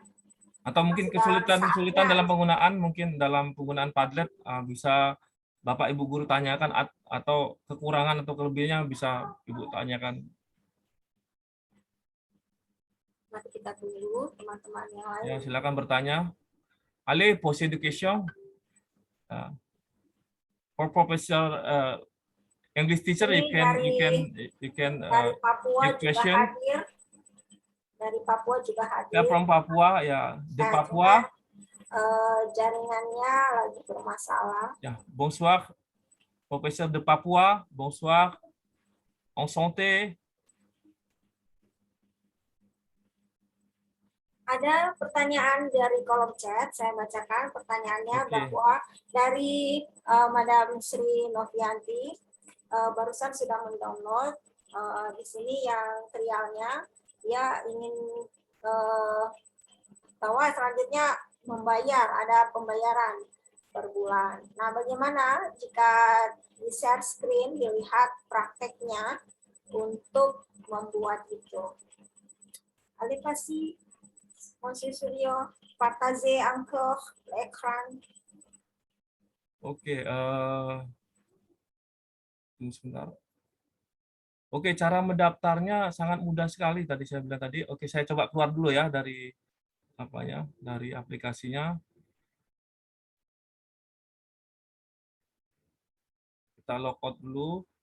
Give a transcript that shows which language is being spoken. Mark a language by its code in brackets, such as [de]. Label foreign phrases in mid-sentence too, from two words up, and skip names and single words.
[id] Atau mungkin kesulitan dalam penggunaan Padlet bisa Bapak Ibu guru tanyakan, atau kekurangan atau kelebihannya bisa Ibu tanyakan. Nanti kita tunggu teman-teman yang lain. Ya, silakan bertanya. [fr] Allez, posez des questions. [en] For Professor English teacher, you can [id] dari Papua [en] give [id] juga [en] question. [id] hadir. Dari Papua juga hadir. [en] Ya, from Papua, ya. De Papua. [id] Jaringannya lagi bermasalah. Ya, [fr] bonsoir. Professeur de Papua, bonsoir. Enchanté. [id] Ada pertanyaan dari kolom chat, saya bacakan pertanyaannya bahwa dari Madam Sri Novianti, barusan sudah mendownload di sini yang trialnya, dia ingin bahwa selanjutnya membayar, ada pembayaran per bulan. Nah, bagaimana jika di [en] share screen [id] dilihat prakteknya untuk membuat itu? [fr] Allez, vas-y. Monsieur Suryo, partagez encore l'écran. [id] Oke, sebentar. Oke, cara mendaftarnya sangat mudah sekali. Tadi saya bilang tadi. Oke, saya coba keluar dulu ya dari dari aplikasinya. Kita logout dulu.